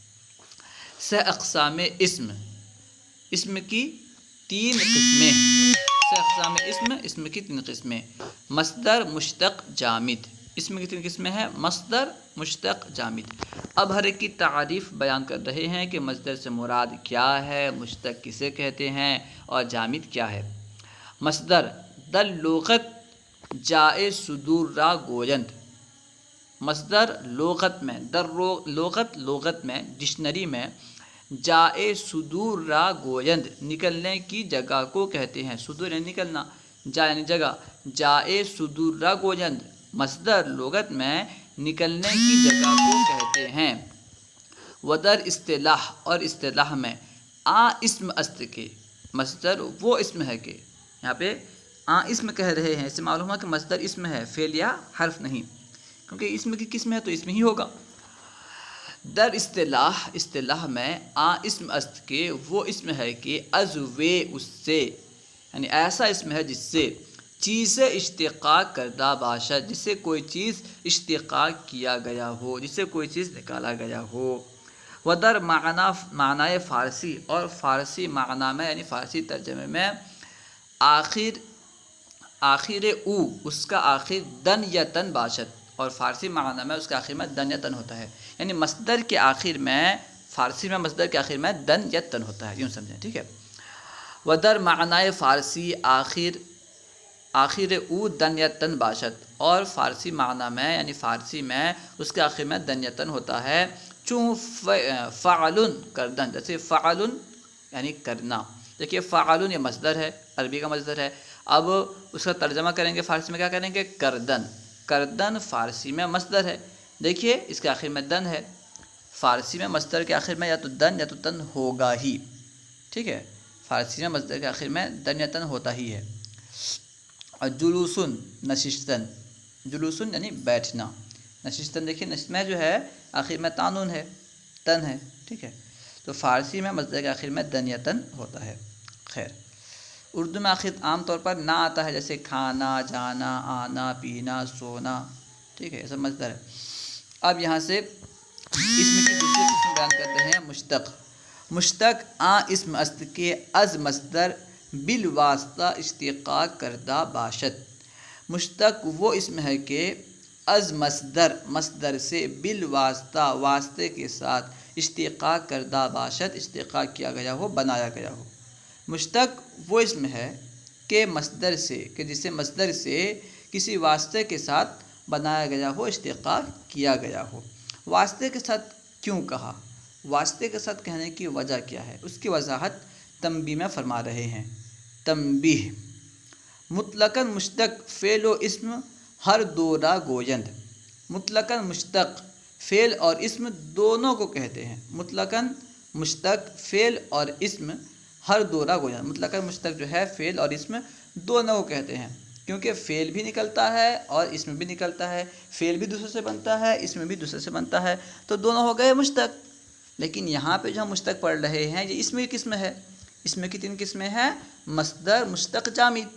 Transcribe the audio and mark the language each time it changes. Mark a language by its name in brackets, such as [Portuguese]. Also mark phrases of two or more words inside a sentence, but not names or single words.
[Urdu] اقسام اسم، اسم کی 3 قسمیں، اقسام اسم، اسم کی 3 قسمیں۔ مصدر، مشتق، جامد۔ اسم کی 3 قسمیں ہیں، مصدر، مشتق، جامد۔ اب ہر ایک کی تعریف بیان کر رہے ہیں کہ مصدر سے مراد کیا ہے، مشتق کسے کہتے ہیں اور جامد کیا ہے۔ [Persian] مصدر در لغت جائے صدور را گویند۔ [Urdu] مصدر لغت میں، [Persian] در لغت [Urdu] میں، ڈکشنری میں، [Persian] جائے صدور را گویند [Urdu] نکلنے کی جگہ کو کہتے ہیں۔ صدور یعنی نکلنا، جا یعنی جگہ، [Persian] جائے صدور را گویند [Urdu] مصدر لغت میں نکلنے کی جگہ کو کہتے ہیں۔ [Persian] ودر اصطلاح، [Urdu] اور اصطلاح میں، [Persian] آ اسم است کے، [Urdu] مصدر وہ اسم ہے کہ، یہاں پہ [Persian] آ اسم [Urdu] کہہ رہے ہیں، اس سے معلوم ہے کہ مصدر اسم ہے، فعل یا حرف نہیں، کیونکہ اسم کی قسم ہے تو اسم ہی ہوگا۔ [Persian] در اصطلاح، [Urdu] اصطلاح میں، [Persian] آ اسم است کے [Urdu] وہ اسم ہے کہ [Persian] از وے، [Urdu] اس سے، یعنی ایسا اسم ہے جس سے [Persian] چیز اشتقاق کردہ باشد، [Urdu] جس سے کوئی چیز اشتقاق کیا گیا ہو، جس سے کوئی چیز نکالا گیا ہو۔ [Persian] ودر معنی فارسی، [Urdu] اور فارسی معنی میں، یعنی فارسی ترجمے میں، [Persian] آخر او، [Urdu] اس کا آخر [Persian] دن یا تن باشد، [Urdu] اور فارسی معنی میں اس کا آخر میں دن یا تن ہوتا ہے، یعنی مصدر کے آخر میں، فارسی میں مصدر کے آخر میں دن یا تن ہوتا ہے، یوں سمجھیں، ٹھیک ہے۔ [Persian] ودر معنی فارسی آخر او دن یا تن باشد، [Urdu] اور فارسی معنی میں، یعنی فارسی میں اس کے آخر میں دن یا تن ہوتا ہے، [Persian] چون فعلن کردن، [Urdu] جیسے فعلن یعنی کرنا۔ دیکھیے فعلن یہ مصدر ہے، عربی کا مصدر ہے، اب اس کا ترجمہ کریں گے فارسی میں، کیا کریں گے؟ کردن۔ کردن فارسی میں مصدر ہے، دیکھیے اس کے آخر میں دن ہے، فارسی میں مصدر کے آخر میں یا تو دن یا تو تن ہوگا ہی، ٹھیک ہے، فارسی میں مصدر کے آخر میں دن یا تن ہوتا ہی ہے۔ اور جلوسن، نشستن، جلوسن یعنی بیٹھنا، نشستن دیکھیے نشست میں جو ہے آخر میں تانون ہے، تن ہے، ٹھیک ہے، تو فارسی میں مصدر کے آخر میں دن یا تن ہوتا ہے۔ خیر، اردو میں آخر عام طور پر نا آتا ہے، جیسے کھانا، جانا، آنا، پینا، سونا، ٹھیک ہے، ایسا مصدر ہے۔ اب یہاں سے اسم کی دوسری قسم بیان کرتے ہیں، مشتق۔ [Persian] مشتق اسم است کے از مصدر بالواسطہ اشتقاق کردہ باشد۔ [Urdu] مشتق وہ اسم ہے کہ [Persian] از مصدر [Urdu] سے بالواسطہ واسطے کے ساتھ [Persian] اشتقاق کردہ باشد، [Urdu] اشتقاق کیا گیا ہو، بنایا گیا ہو۔ مشتق وہ اسم ہے کہ جسے مصدر سے کسی واسطے کے ساتھ بنایا گیا ہو، اشتقاق کیا گیا ہو۔ واسطے کے ساتھ کیوں کہا؟ واسطے کے ساتھ کہنے کی وجہ کیا ہے؟ اس کی وضاحت تنبیہ میں فرما رہے ہیں۔ تنبیہ: [Persian] مطلقاً مشتق فعل و اسم ہر دو را گویند۔ [Urdu] مطلقاً مشتق فعل اور اسم دونوں کو کہتے ہیں۔ مطلقاً مشتق فعل اور اسم [Persian] ہر دو را گویند۔ [Urdu] مطلقاً مشتق جو ہے فعل اور اسم دونوں کو کہتے ہیں، کیونکہ فعل بھی نکلتا ہے اور اسم بھی نکلتا ہے، فعل بھی دوسرے سے بنتا ہے، اسم بھی دوسرے سے بنتا ہے، تو دونوں ہو گئے مشتق۔ لیکن یہاں پہ جو ہم مشتق پڑھ رہے ہیں یہ اسم کی قسم ہے۔ اسم کی 3 قسمیں ہیں، مصدر، مشتق، جامد۔